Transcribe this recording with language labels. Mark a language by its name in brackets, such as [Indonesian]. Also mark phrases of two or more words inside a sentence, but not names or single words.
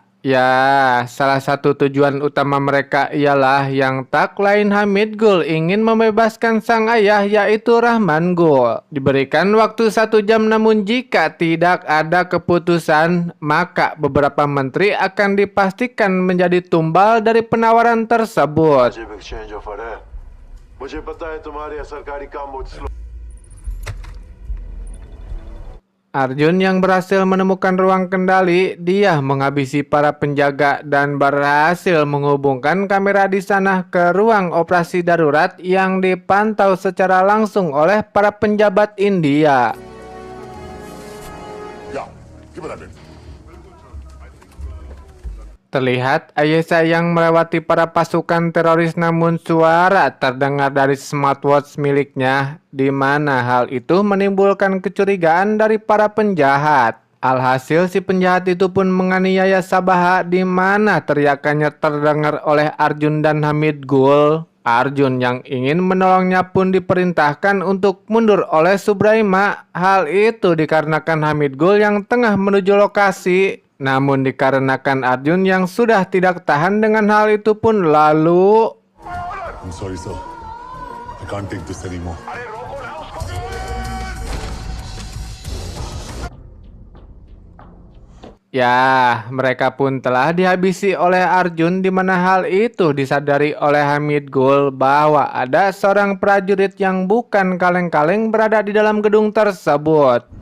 [Indonesian] Ya, salah satu tujuan utama mereka ialah yang tak lain Hamid Gul ingin membebaskan sang ayah, yaitu Rahman Gul. Diberikan waktu 1 jam, namun jika tidak ada keputusan, maka beberapa menteri akan dipastikan menjadi tumbal dari penawaran tersebut. [Hindi] वाजिब [English] exchange offer [Hindi] है। मुझे पता है तुम्हारे सरकारी काम बहुत स्लो। [Indonesian] Arjun yang berhasil menemukan ruang kendali, dia menghabisi para penjaga dan berhasil menghubungkan kamera di sana ke ruang operasi darurat yang dipantau secara langsung oleh para penjabat India. [English] या give it a minute. [Indonesian] Terlihat Ayesha yang melewati para pasukan teroris, namun suara terdengar dari smartwatch miliknya, di mana hal itu menimbulkan kecurigaan dari para penjahat. Alhasil si penjahat itu pun menganiaya Sabaha, di mana teriakannya terdengar oleh Arjun dan Hamid Gul. Arjun yang ingin menolongnya pun diperintahkan untuk mundur oleh Subraima. Hal itu dikarenakan Hamid Gul yang tengah menuju lokasi. Namun dikarenakan Arjun yang sudah tidak tahan dengan hal itu pun lalu... [English] I'm sorry, sir. I can't take this anymore. [Indonesian] Ya, mereka pun telah dihabisi oleh Arjun, di mana hal itu disadari oleh Hamid Gul bahwa ada seorang prajurit yang bukan kaleng-kaleng berada di dalam gedung tersebut.